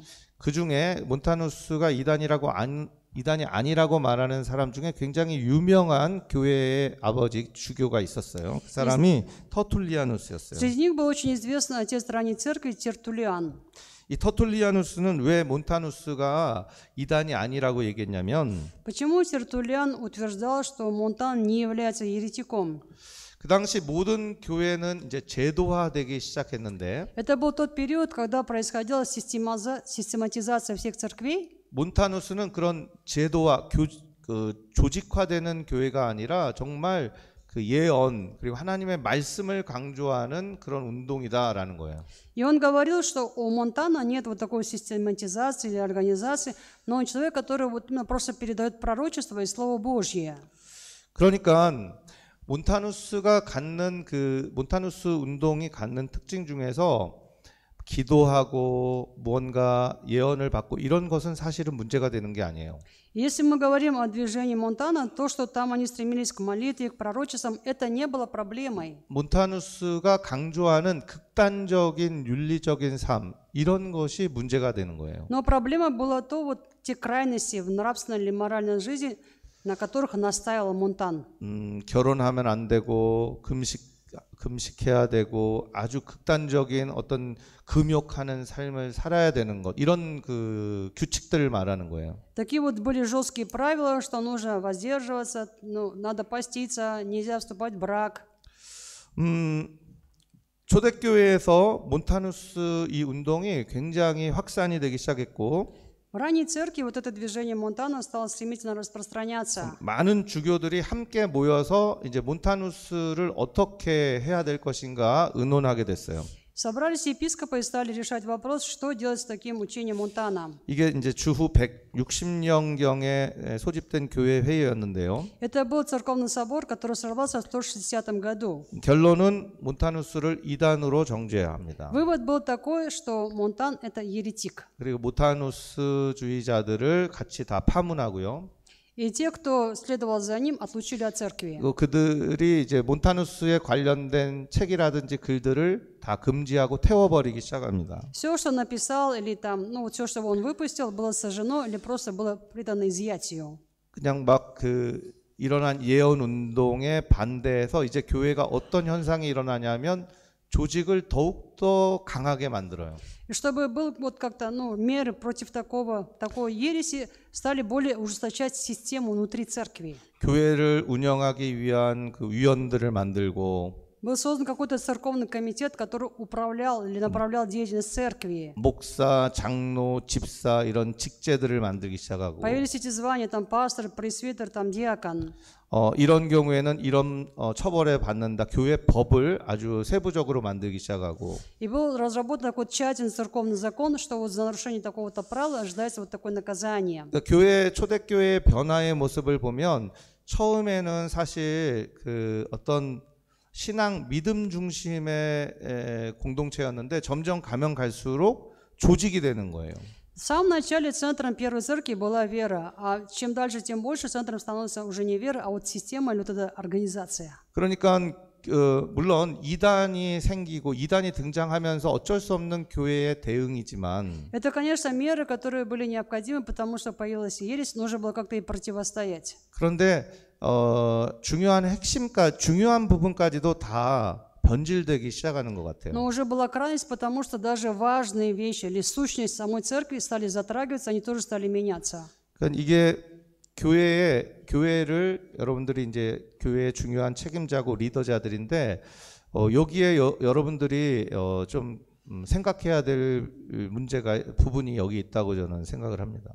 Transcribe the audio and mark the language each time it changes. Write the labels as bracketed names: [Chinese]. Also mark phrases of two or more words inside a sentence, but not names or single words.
[Korean] 그 중에 몬타누스가 이단이 아니라고 말하는 사람 중에 굉장히 유명한 교회의 아버지 주교가 있었어요. 그 사람이 터툴리아누스였어요. [Russian] Среди них был очень известный отец ранней церкви Тертуллиан. [Korean] 이 터툴리아누스는 왜 몬타누스가 이단이 아니라고 얘기했냐면 [Russian] Почему Тертуллиан утверждал, что Монтан не является еретиком? [Korean] 그 당시 모든 교회는 이제 제도화되기 시작했는데 [Russian] Это был тот период, когда происходила систематизация всех церквей. [Korean] 몬타누스는 그런 제도화, 조직화되는 교회가 아니라 정말 그 예언 그리고 하나님의 말씀을 강조하는 그런 운동이다라는 거예요. [Russian] И он говорил, что у Монтана нет вот такой систематизации или организации, но он человек, который вот именно просто передает пророчество и Слово Божье. [Korean] 그러니까 몬타누스가 갖는 그 몬타누스 운동이 갖는 특징 중에서 기도하고 무언가 예언을 받고 이런 것은 사실은 문제가 되는 게 아니에요. [Russian] Если мы говорим о движении Монтана, то, что там они стремились к молитве, к пророчествам, это не было проблемой. [Korean] 몬타누스가 강조하는 극단적인 윤리적인 삶 이런 것이 문제가 되는 거예요. [Russian] Но проблема была то, вот те крайности в нравственной или моральной жизни, на которых настаивал Монтан. [Korean] 결혼하면 안 되고 금식해야 되고 아주 극단적인 어떤 금욕하는 삶을 살아야 되는 것 이런 그 규칙들을 말하는 거예요. [Russian] Такие вот были жесткие правила, что нужно воздерживаться, надо поститься, нельзя вступать в брак. [Korean] 초대교회에서 몬타누스 이 운동이 굉장히 확산이 되기 시작했고 [Russian] В ранней церкви вот это движение Монтана стало стремительно распространяться. [Korean] 많은 주교들이 함께 모여서 이제 몬타누스를 어떻게 해야 될 것인가 의논하게 됐어요. [Russian] Собрались епископы и стали решать вопрос, что делать с таким учением Монтана. [Korean] 이게 이제 주후 160년경에 소집된 교회 회의였는데요. [Russian] Это был церковный собор, который собрался в 160 году. [Korean] 결론은 몬타누스를 이단으로 정죄해야 합니다. [Russian] Вывод был такой, что Монтан это еретик. [Korean] 그리고 몬타누스주의자들을 같이 다 파문하고요. [Russian] И те, кто следовал за ним, отлучили от церкви. [Korean] 그들이 이제 몬타누스에 관련된 책이라든지 글들을 다 금지하고 태워버리기 시작합니다. [Russian] Все, что написал или там, вот все, что он выпустил, было сожжено или просто было предано изъятию. [Korean] 그냥 막 그 일어난 예언 운동에 반대해서 이제 교회가 어떤 현상이 일어나냐면 조직을 더욱더 강하게 만들어요. [Russian] И чтобы был вот как-то меры против такой ереси, стали более ужесточать систему внутри церкви. [Korean] 교회를 운영하기 위한 그 위원들을 만들고 [Russian] Был создан какой-то церковный комитет, который управлял или направлял деятельность церкви. [Korean] 목사, 장로, 집사 이런 직제들을 만들기 시작하고 [Russian] Появились эти звания, там пастор, пресвитер, там диакон. [Korean] 이런 경우에는 이런 처벌에 받는다. 교회 법을 아주 세부적으로 만들기 시작하고 [Russian] И был разработан такой тщательный церковный закон, что вот за нарушение такого-то правила ожидается вот такое наказание. [Korean] 그러니까 교회 초대교회의 변화의 모습을 보면 처음에는 사실 그 어떤 신앙 믿음 중심의 공동체였는데 점점 가면 갈수록 조직이 되는 거예요. [Russian] В самом начале центром первой церкви была вера, а чем дальше, тем больше центром становится уже не вера, а вот система или вот эта организация. [Korean] 그러니까 물론 이단이 생기고 이단이 등장하면서 어쩔 수 없는 교회의 대응이지만 [Russian] Это, конечно, меры, которые были необходимы, потому что появилась ересь, нужно было как-то и противостоять. [Korean] 그런데 중요한 부분까지도 다 변질되기 시작하는 것 같아요. [Russian] Но уже была крайность, потому что даже важные вещи или сущность самой церкви стали затрагиваться, они тоже стали меняться. [Korean] 그러니까 이게 교회를 여러분들이 이제 교회의 중요한 책임자고 리더자들인데 여기에 여러분들이 좀 생각해야 될 부분이 여기 있다고 저는 생각을 합니다.